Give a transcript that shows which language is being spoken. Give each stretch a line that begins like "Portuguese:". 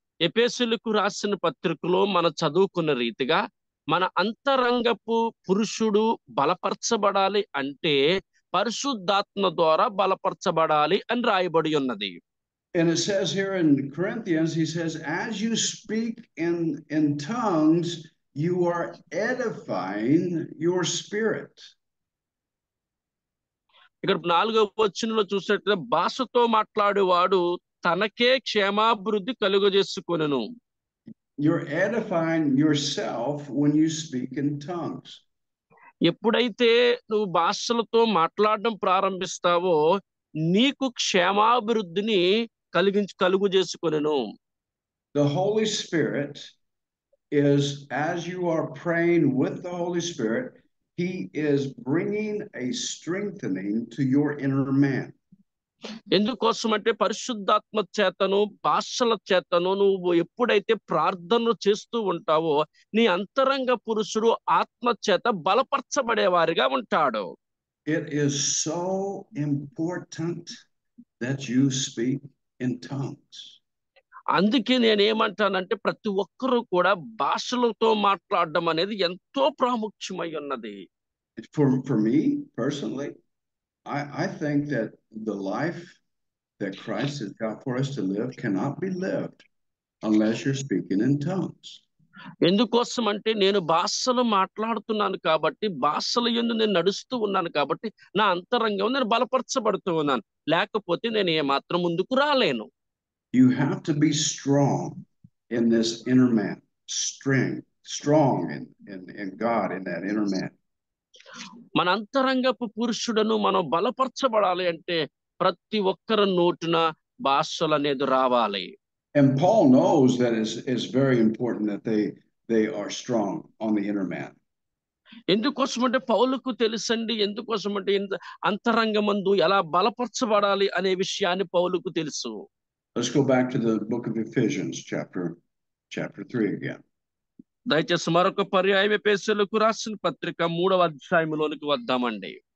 Telugu: ఎపేసులకు రాసిన పత్రికలో మనం చదువుకున్న రీతిగా మన అంతరంగపు పురుషుడు బలపరచబడాలి అంటే పరిశుద్ధాత్మ ద్వారా బలపరచబడాలి అని రాయబడి ఉన్నది.
English: And it says here in Corinthians, he says, as you speak in tongues, you are edifying your spirit.
Telugu: ఇక్కడ 4వ వచనంలో చూసినట్లయితే భాషతో మాట్లాడేవాడు తనకే క్షేమాభివృద్ధి కలుగజేసుకొనును.
English: You're edifying yourself when you speak in tongues.
Telugu: ఎప్పుడైతే నువ్వు భాషలతో మాట్లాడడం ప్రారంభిస్తావో నీకు క్షేమాభివృద్ధిని కలుగు చేసుకొనును.
English: The Holy Spirit is, as you are praying with the Holy Spirit, he is bringing a strengthening to your inner man.
Telugu: ఎందుకోసమంటే పరిశుద్ధాత్మ చేతను భాషల చేతను నువ్వు ఎప్పుడైతే ప్రార్థనలు చేస్తూ ఉంటావో నీ అంతరంగ పురుషుడు ఆత్మ చేత బలపరచబడేవారిగా ఉంటాడు.
English: It is so important that you speak in tongues.
Telugu: అందుకే నేనేమంటానంటే ప్రతి ఒక్కరూ కూడా భాషలతో మాట్లాడడం అనేది ఎంతో ప్రాముఖ్యమై ఉన్నది.
English: For me personally, I think that the life that Christ has got for us to live cannot be lived unless you're speaking in tongues.
Telugu: ఎందుకోసం అంటే నేను భాషలు మాట్లాడుతున్నాను కాబట్టి భాషల యందు నేను నడుస్తూ ఉన్నాను కాబట్టి నా అంతరంగం నేను బలపరచబడుతూ ఉన్నాను, లేకపోతే నేను ఏమాత్రం ముందుకు రాలేను.
English: You have to be strong in this inner man, strong in God, in that inner man.
Telugu: మన అంతరంగపు పురుషుడను మనం బలపరచబడాలి అంటే ప్రతి ఒక్కరి నోటిన భాషలు అనేది రావాలి.
English: And Paul knows that it's very important that they are strong on the inner man.
Telugu: ఎందుకోసమంటే పౌలుకు తెలుసండి, ఎందుకోసమంటే అంతరంగమందు ఎలా బలపరచబడాలి అనే విషయాన్ని పౌలుకు తెలుసు.
English: Let's go back to the book of Ephesians, chapter 3 again.
Telugu: దయచేసి మరొక పర్యాయం ఎఫెసీయులకు రాసిన పత్రిక 3వ అధ్యాయంలోనికి వద్దామండి.